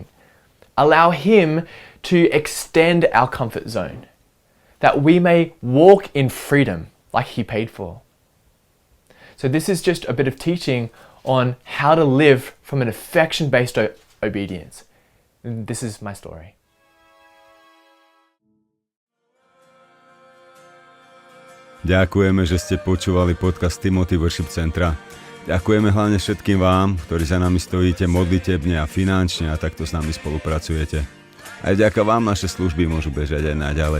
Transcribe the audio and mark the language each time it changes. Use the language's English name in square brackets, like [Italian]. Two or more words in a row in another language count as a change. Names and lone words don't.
[English] Allow Him to extend our comfort zone, that we may walk in freedom like He paid for. So this is just a bit of teaching on how to live from an affection-based obedience. This is my story. [Slovak] Ďakujeme, že ste počúvali podcast Timothy Worship Centra. Ďakujeme hlavne všetkým vám, ktorí za nami stojíte modlitebne a finančne a takto s nami spolupracujete. Aj vďaka vám naše služby môžu bežať aj naďalej.